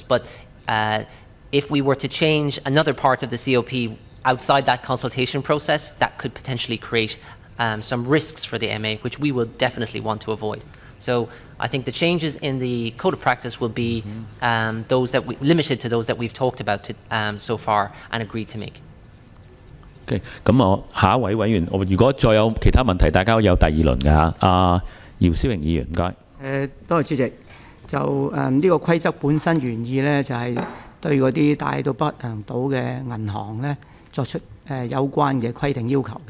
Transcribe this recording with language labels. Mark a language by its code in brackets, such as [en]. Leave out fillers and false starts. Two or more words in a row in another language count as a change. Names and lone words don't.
[en] But if we were to change another part of the COP outside that consultation process, that could potentially create some risks for the MA, which we will definitely want to avoid. So I think the changes in the code of practice will be those that limited to those that we've talked about so far and agreed to make. [yue] OK， 咁我下一位委員，如果再有其他問題，大家有第二輪嘅嚇。姚思榮議員，唔該。多謝主席。就呢個規則本身原意咧，就係對嗰啲大到不行到嘅銀行咧作出有關嘅規定要求嘅。